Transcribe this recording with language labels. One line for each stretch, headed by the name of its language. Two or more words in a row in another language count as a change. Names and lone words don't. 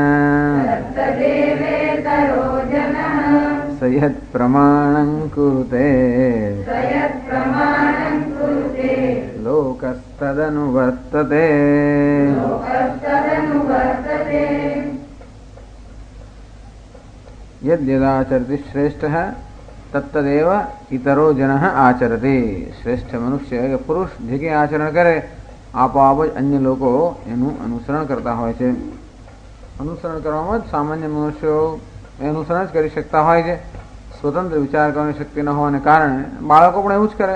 Sanskrit: स यत्प्रमाणं कुरुते लोकस्तदनुवर्तते। यद्यदाचरति श्रेष्ठः तत्तदेव इतरो जनः आचरति।
Gujarati: શ્રેષ્ઠ મનુષ્ય કે પુરુષ જે કંઈ આચરણ કરે આપોઆપ જ અન્ય લોકો એનું અનુસરણ કરતા હોય છે. અનુસરણ કરવામાં જ સામાન્ય મનુષ્યો અનુસરણ જ કરી શકતા હોય છે. સ્વતંત્ર વિચાર કરવાની શક્તિ ન હોવાને કારણે બાળકો પણ એવું જ કરે.